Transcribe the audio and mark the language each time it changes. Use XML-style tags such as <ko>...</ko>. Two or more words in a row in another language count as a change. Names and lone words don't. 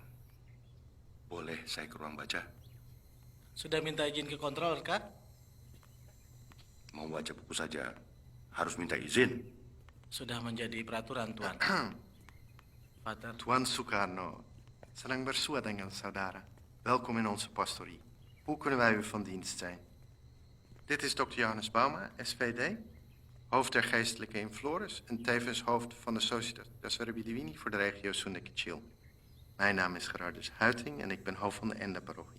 <id>Boleh saya ke ruang baca? Sudah minta izin ke kontrol, kah? Mau baca buku saja, harus minta izin. Sudah menjadi peraturan, Tuan. Pater. Tuan Sukarno, senang bersua dengan saudara.</id> <nl>Welkom in onze pastorie. Hoe kunnen wij u van dienst zijn? Dit is Dr. Johannes Bauma, SVD, hoofd der geestelijke in Flores en tevens hoofd van de Societas Servii Divini voor de regio Soendekicil. Mijn naam is Gerardus Huiting en ik ben hoofd van de Enda-parochie.</nl>